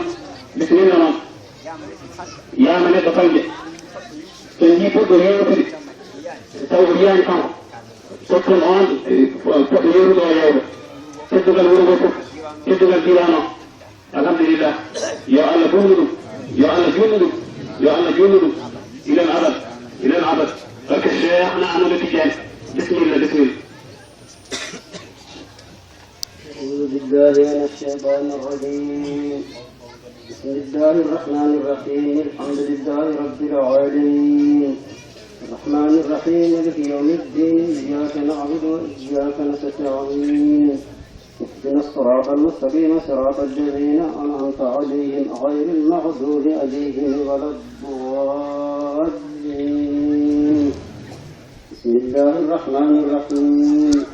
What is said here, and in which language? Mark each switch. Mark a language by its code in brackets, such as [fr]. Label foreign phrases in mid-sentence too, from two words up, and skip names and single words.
[ff] bisimilla noon yama neɗɗo falde so jii puɗɗo yewtude taw ko yiyani kanko tottun on poɗɗo yewtude o yewta teddugal wuro ngo fof teddugal diwan o alhamdulillah yo Allah bonnu ɗum yo Allah junnu ɗum yo Allah junnu ɗum [ar] إلى الأبد إلى الأبد [ff] barke Cheikhna Ahmad Tidiane [ar] بسم الله بسم الله أعوذ بالله من الشيطان الرجيم بسم الله الرحمن الرحيم الحمد لله رب العالمين الرحمن الرحيم مالك يوم الدين إياك نعبد وإياك نستعين اهدنا الصراط المستقيم صراط الذين أنعمت عليهم غير المغضوب عليهم ولا الضالين بسم الله الرحمن الرحيم